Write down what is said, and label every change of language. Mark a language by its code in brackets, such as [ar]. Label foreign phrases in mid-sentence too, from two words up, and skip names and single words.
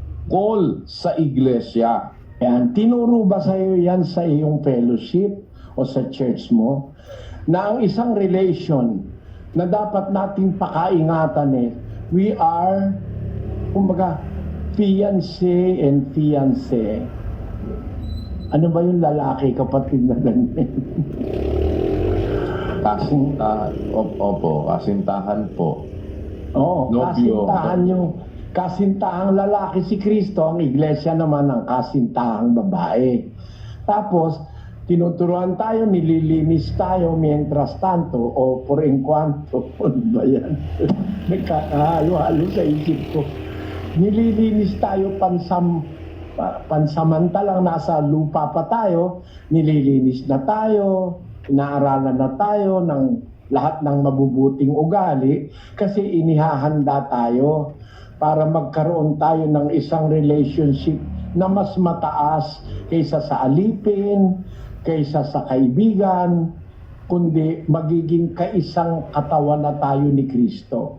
[tl] tungkol sa iglesia. Yan, tinuro ba sa iyo yan sa iyong fellowship o sa church mo? Na ang isang relation na dapat nating pakaingatan [en] we are, [tl] kumbaga, fiancé and fiancé. Ano ba yung lalaki, kapatid na ganyan? Kasintahan po. Oo, Nobyo. kasintahan yung kasintahang lalaki si Kristo, ang iglesia naman ang kasintahang babae. Tapos, tinuturuan tayo, nililinis tayo [es] mientras tanto, o por en cuanto, [tl] ano ba yan? Nagkakahalo-halo sa isip ko. Nililinis tayo pansamantalang nasa lupa pa tayo, nililinis na tayo, inaaralan na tayo ng lahat ng mabubuting ugali kasi inihahanda tayo para magkaroon tayo ng isang relationship na mas mataas kaysa sa alipin, kaysa sa kaibigan, kundi magiging kaisang katawan na tayo ni Kristo.